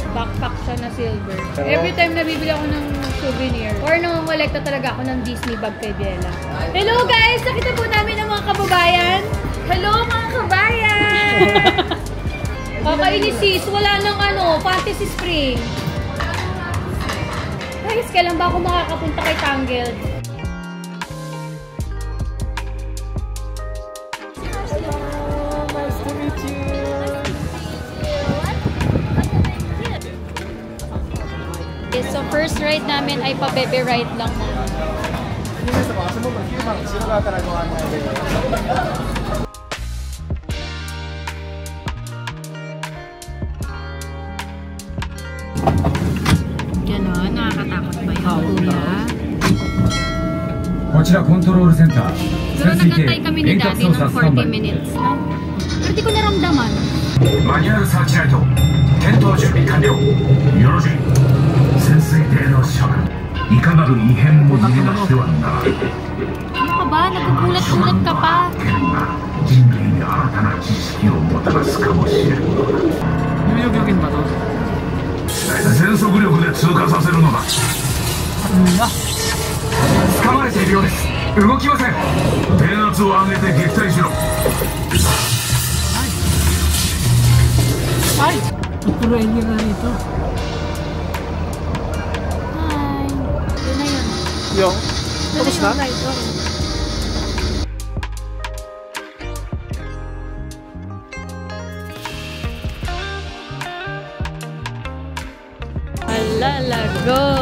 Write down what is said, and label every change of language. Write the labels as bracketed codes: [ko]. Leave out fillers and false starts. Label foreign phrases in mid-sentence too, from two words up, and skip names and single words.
[tl] Backpack siya na silver. [en] Every time [tl] nabibili ako ng souvenir, or nangongolekta talaga ako ng Disney bag kay Biela. [en] Hello guys! [tl] Nakita po namin ang mga kababayan. Hello mga kabayan! Kakainin sis, wala nang Fantasy Spring. Guys, kailan ba ako makakapunta kay Tangled? [en] Nice to meet you. Okay, so first ride [tl] namin ay pa-baby ride lang. Ganon, nakakatakot ba yun, kuya? [ja] こちらコントロールセンター [tl] Siguro [ja] 潜水艇 [tl] nagantay kami ni [ja] 遠隔 [tl] Daddy [ja] 操 [tl] ng [ja] 作スタンバ [tl] 40 [ja] イ [tl] minutes, no? Pero di ko naramdaman. [ja] マニュアルサーチライト点灯準備完了よろしい潜水艇の諸君いかなる異変も逃げ出してはならない [tl] Ano ka ba? Nagkukulat-kulat ka pa. [ja] 件が人類に新たな知識をもたらすかもしれん全速力で通過させるのだ掴まれているようです動きません。電圧を上げて撃退しろ。 Ay! [tl] Tuturuin niyo na rito. Hi. Yun na yun. Yung? Yun Tapos na na? yung ride. Oo. Alalago.